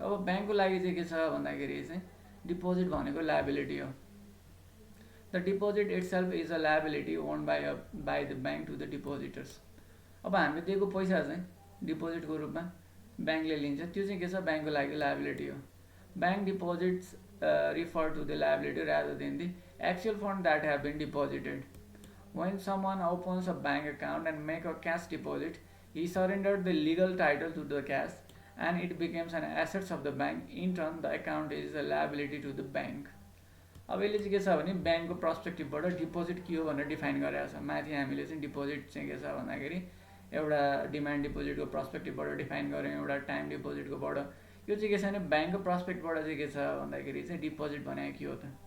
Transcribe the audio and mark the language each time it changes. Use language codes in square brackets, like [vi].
[ne] अब ब्याङ्कको लागि चाहिँ के छ भन्दाखेरि चाहिँ डिपोजिट भनेको लायबिलिटी हो। [en] The deposit itself is a liability owned by the bank to the depositors. [ne] अब हामीले दिएको पैसा चाहिँ डिपोजिटको रूपमा ब्याङ्कले लिन्छ, त्यो चाहिँ के छ ब्याङ्कको लागि लायबिलिटी हो। [en] Bank deposits refer to the liability rather than the actual fund that have been deposited. When someone opens a bank account and make a cash deposit, he surrendered the legal title to the cash and it becomes an assets of the bank. In turn, the account is a liability to the bank. [ne] अब यसले चाहिँ के छ भने ब्याङ्कको पर्सपेक्टिभबाट deposit के हो भनेर डिफाइन गरेको छ। माथि हामीले चाहिँ डिपोजिट चाहिँ के छ भन्दाखेरि एउटा डिमान्ड डिपोजिटको पर्सपेक्टिभबाट डिफाइन गऱ्यौँ, एउटा टाइम डिपोजिटकोबाट। यो चाहिँ के छ भने ब्याङ्कको प्रस्पेक्टबाट चाहिँ के छ भन्दाखेरि चाहिँ डिपोजिट भनेको के हो त?